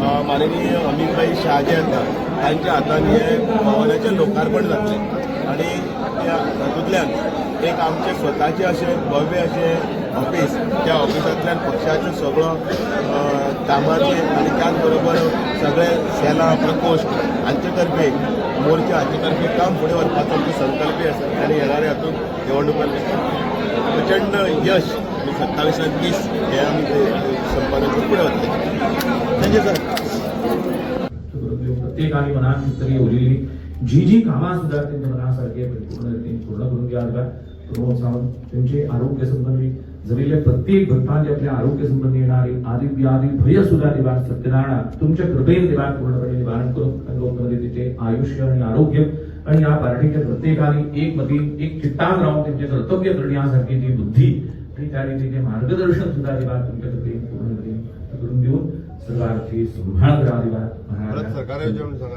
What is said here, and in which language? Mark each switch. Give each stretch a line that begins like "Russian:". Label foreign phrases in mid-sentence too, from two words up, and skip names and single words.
Konkani: माननीय अमितभाई शाह जे येता तांच्या हातान हे भवनाचें लोकार्पण जातले आणि त्या हातूंतल्यान एक आमचे स्वताचे अशे भव्य अशे ऑफिस, त्या ऑफिसांतल्यान पक्षाचो सगळो कामाचे आणि त्याच बरोबर सगळे सेला प्रकोष्ठ हांचे तर्फे मोर्चा हांचे तर्फे काम फुडें व्हरपाचो आमचो संकल्पय आसा आणि येणाऱ्या हातूंत निवडणुकांत प्रचंड यश 27-30 हे आम्ही संपादन करून पुढे वरतले।
English: thank you sir.
Marathi: प्रत्येकाने मनात तरी उरलेली जी कामां सुद्धा त्यांच्या मनासारखे पूर्ण करून घ्याव्या। प्रमोद सावंत त्यांचे आरोग्य संबंधी जमिल्ले प्रत्येक भक्तांचे आपल्या आरोग्य संबंधी येणारी आदी व्याधी भय सुद्धा देवान सत्यनारायण तुमच्या कृपेने देवान पूर्णपणे निवारण करून लोकमध्ये तिचे आयुष्य आणि आरोग्य आणि या पार्टीच्या प्रत्येकाने एक चित्तान राहून त्यांचे कर्तव्य करण्यासारखी जी बुद्धी आणि त्या रीतीचे मार्गदर्शन सुद्धा देवान तुमच्या कृपेने पूर्णपणे करून देऊन सर्वार्थी संभाळ करा देवान।